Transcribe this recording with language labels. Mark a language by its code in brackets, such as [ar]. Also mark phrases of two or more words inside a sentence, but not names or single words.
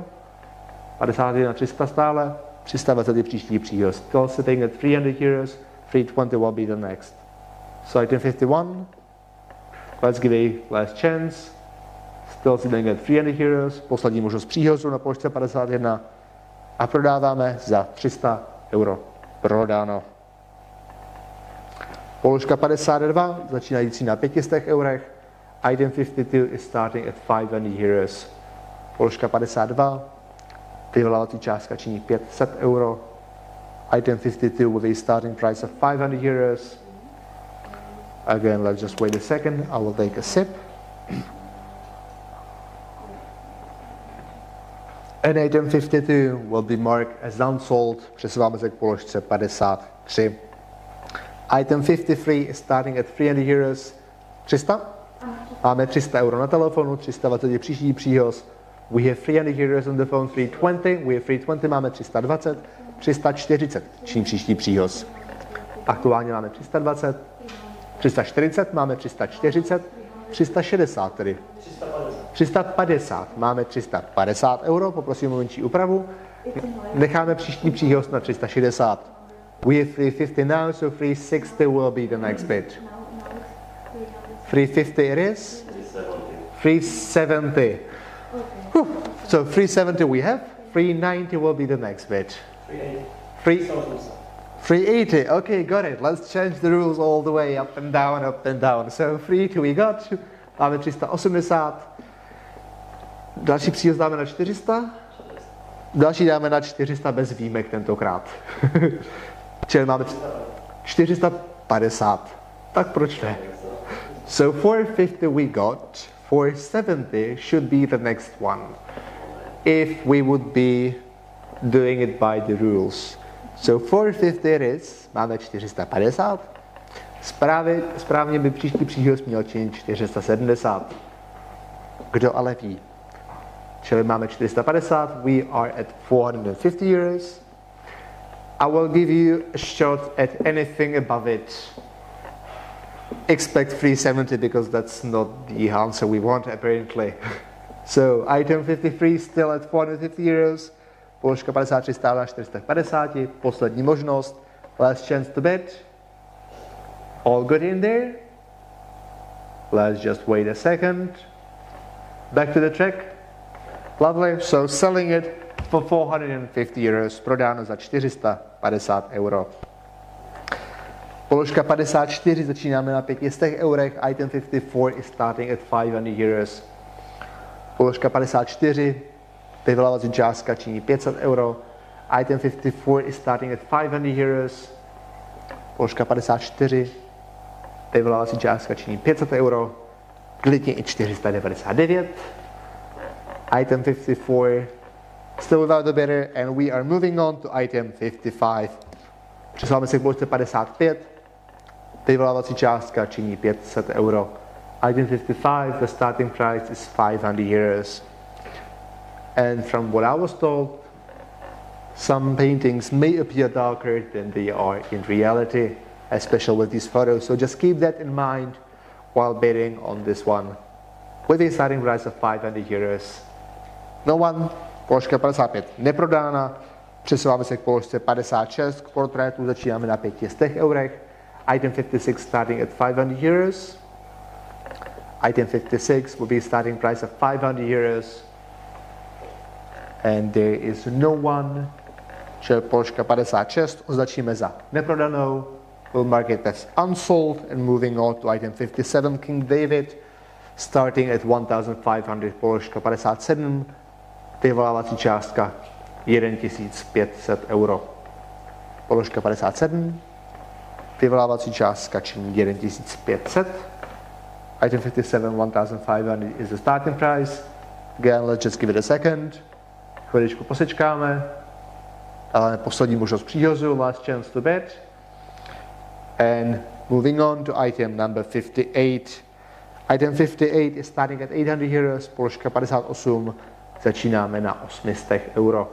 [cs] 51, 300 stále, 320 je příští příhoz. [en] Still sitting at 300 euros, 320 will be the next. So item 51, let's give a last chance. Still sitting at 300 euros, [cs] poslední možnost příhozu na položce 51 a prodáváme za 300 euro. Prodáno. Položka 52, začínající na 500 eurech. [en] Item 52 is starting at 500 euros. [cs] Položka 52, vyvolávací částka činí 500 euro. [en] Item 52 with a starting price of 500 euros. Again, let's just wait a second. I will take a sip. And item 52 will be marked as unsold. [cs] Přesouváme se k položce 53. [en] Item 53 is starting at 300 euros. 300? [cs] Máme 300 euro na telefonu, 320 je příští příhoz. [en] We have 300 euros on the phone, 320. We have 320, [cs] máme 320. 340, čím příští příhoz. Aktuálně máme 320. 340, máme 340. 360 tedy. 350, máme 350 euro, poprosím o menší úpravu. Necháme příští příhoz na 360. [en] We have 350 now, so 360 will be the next bid. 350 it is. 370. So 370 we have. 390 will be the next bid. 380. Okay, got it. Let's change the rules all the way up and down, up and down. So 380 we got. [cs] Máme 380. Další příhoz dáme na 400. Další dáme na 400 bez výjimek tentokrát. Čili máme 450. Tak proč ne? [en] So 450 we got. 470 should be the next one. If we would be doing it by the rules. So 450 it is. [cs] Máme 450. Správně by příští příhoz měl činit 470. Kdo ale ví? Čili máme 450. [en] We are at 450 euros. I will give you a shot at anything above it. Expect 370 because that's not the answer we want apparently. So item 53 still at 450 euros. [cs] Položka 53 stála na 450. Poslední možnost. [en] Last chance to bid. All good in there? Let's just wait a second. Back to the track. Lovely. So selling it for 450 euros. [cs] Prodáno za 450 euro. Položka 54 začínáme na 500 eurech. [en] Item 54 is starting at 500 euros. [cs] Položka 54, vyvolávací částka činí 500 euro. [en] Item 54 is starting at 500 euros. [cs] Položka 54, vyvolávací částka činí 500 euro. Klidně i 499. [en] Item 54, still without the bidder, and we are moving on to item 55. [cs] Přesouváme se k položce 55. Vyvolávací částka činí 500 euro. [en] Item 55, the starting price is 500 euros. And from what I was told, some paintings may appear darker than they are in reality, especially with these photos. So just keep that in mind while bidding on this one. With a starting price of 500 euros. No one, [cs] položka 55 neprodána. Přesouváme se k položce 56, k portrétu začínáme na 500 eurech. [en] Item 56 starting at 500 euros. Item 56 will be starting price of 500 euros. And there is no one. [cs] Čili položka 56 označíme za neprodanou. [en] We'll mark it as unsold and moving on to item 57 King David. Starting at 1500, [cs] položka 57. Vyvolávací částka 1500 euro. Položka 57. Vyvolávací částka činí 1500. [en] Item 57, 1500 is the starting price. Again, let's just give it a second. [cs] Chviličku posečkáme. Ale poslední možnost příhozu, [en] last chance to bid. And moving on to item number 58. Item 58 is starting at 800 euros, [cs] položka 58, začínáme na 800 euro.